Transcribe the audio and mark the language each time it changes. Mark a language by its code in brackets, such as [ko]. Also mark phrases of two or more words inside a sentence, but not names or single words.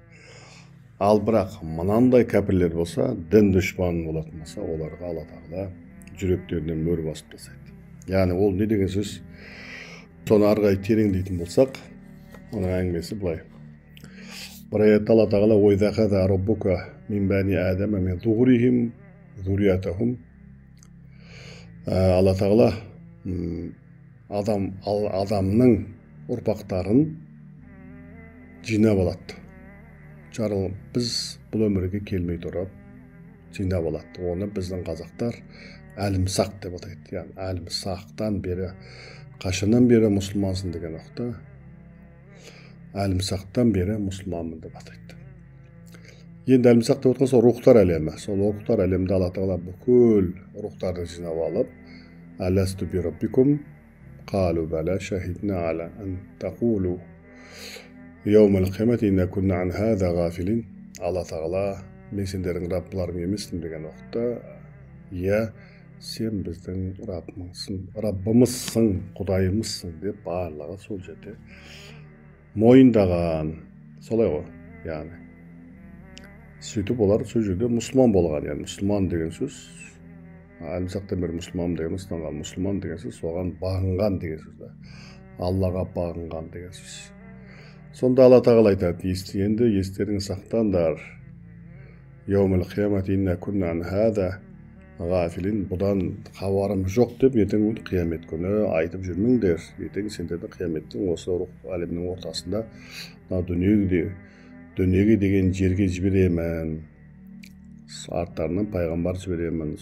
[kk] Ал бірақ мынандай кәпірлер болса, дін дұшпаны болатын болса, оларға Алла тағала жүректерінен мөр басып тастайды. Яғни ол не деген сөз? Соны арғай тереңдейтін болсақ, оның әңгімесі былай. Бір аятта Алла тағала [ar] «وإذ أخذ ربك من بني آدم من ظهورهم ذريتهم». [kk] Алла тағала адамның ұрпақтарын жинап алады. Біз бұл өмірге келмей тұрып жинап алады. Оны біздің қазақтар әлімсақ деп атайды. Яғни әлімсақтан бері, қашаннан бері мұсылмансың деген уақытта әлімсақтан бері мұсылманмын деп атайды. Енді әлімсақ деп отырған сол рухтар әлемі. Сол рухтар әлемді Алла тағала бүкіл рухтарды жинап алып, [ar] ألست بربكم? قالوا بلى شهدنا على أن تقولوا يوم القيامة إنا كنا عن هذا غافلين. [kk] Allah Taala men sendердің Раббыларың емеспін деген уақытта, иә, сен біздің Раббымызсың, Құдайымызсың деп барлығы сол жерде мойындаған. Солай ғой, яғни сөйтіп олар сол жерде мұсылман болған. Яғни мұсылман деген сөз, әлімсақтан бері мұсылман деген ұстанған, мұсылман деген сөз соған бағынған деген сөз да, Аллаға бағынған деген сөз. Сонда Алла Тағала айтады, енді естеріңе сақтаңдар, [ar] يوم القيامة إنا كنا عن هذا غافلين, [kk] бұдан хабарым жоқ деп ертең қиямет күні айтып жүрмеңдер. Ертең сендерді қияметтің осы рух әлемінің ортасында дүниеге деген жерге жіберемін, арттарынан пайғамбар жіберемін.